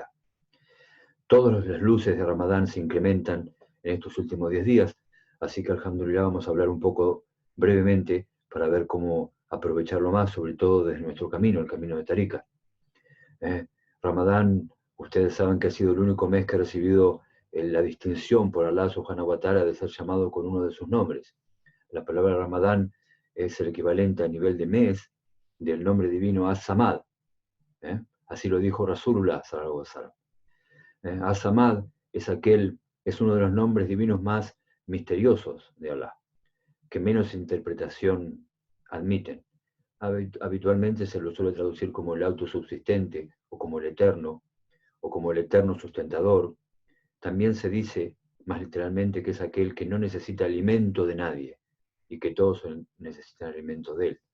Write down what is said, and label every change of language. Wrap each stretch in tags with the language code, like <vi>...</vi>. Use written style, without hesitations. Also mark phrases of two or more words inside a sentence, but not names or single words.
<es>Todas las luces de Ramadán se incrementan en estos últimos 10 días, así que alhamdulillah vamos a hablar un poco brevemente para ver cómo aprovecharlo más, sobre todo desde nuestro camino, el camino de Tarika. Ramadán, ustedes saben que ha sido el único mes que ha recibido la distinción por Allah</es> <ar>سبحانه وتعالى</ar> <es>de ser llamado con uno de sus nombres. La palabra Ramadán es el equivalente a nivel de mes del nombre divino As-Samad. Así lo dijo</es> <ar>رسول الله صلى الله عليه وسلم.</ar> <es>As-Samad es uno de los nombres divinos más misteriosos de Allah, que menos interpretación admiten. Habitualmente se lo suele traducir como el autosubsistente, o como el eterno sustentador. También se dice, más literalmente, que es aquel que no necesita alimento de nadie, y que todos necesitan alimento de él.</es>